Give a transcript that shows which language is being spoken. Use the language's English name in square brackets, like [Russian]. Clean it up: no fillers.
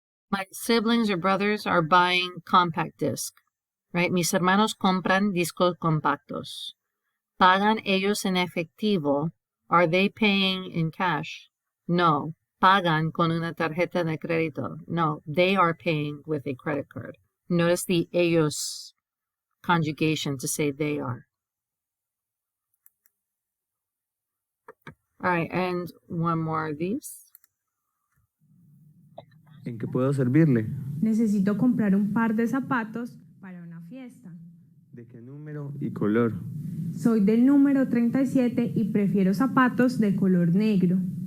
[English] My siblings or brothers are buying compact disc. [Spanish] Right? Mis hermanos compran discos compactos. ¿Pagan ellos en efectivo? [English] Are they paying in cash? No. [Spanish] Pagan con una tarjeta de crédito. No. [English] They are paying with a credit card. Notice the ellos conjugation to say they are. All right, and one more of these. [Spanish] ¿En qué puedo servirle? Necesito comprar un par de zapatos para una fiesta. ¿De qué número y color? Soy del número 37 y prefiero zapatos de color negro.